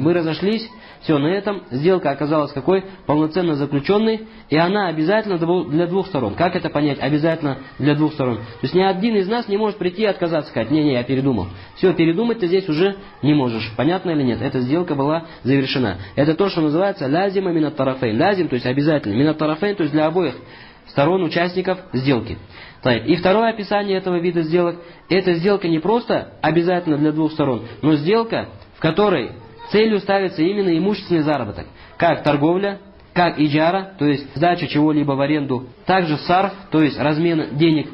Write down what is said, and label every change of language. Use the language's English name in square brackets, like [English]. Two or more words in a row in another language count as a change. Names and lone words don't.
[Russian] Мы разошлись, все, на этом сделка оказалась какой? Полноценно заключенной, и она обязательно для 2 сторон. Как это понять? Обязательно для 2 сторон. То есть ни один из нас не может прийти и отказаться, сказать, не, я передумал. Все, передумать ты здесь уже не можешь. Понятно или нет? Эта сделка была завершена. Это то, что называется [Arabic] لازمة من الطرفين. [Russian] Лазим, то есть обязательно. [Arabic] من الطرفين, [Russian] то есть для обоих сторон участников сделки. И второе описание этого вида сделок, это сделка не просто обязательно для 2 сторон, но сделка, в которой целью ставится именно имущественный заработок, как торговля, как иджара, то есть сдача чего-либо в аренду, также сарф, то есть размен денег.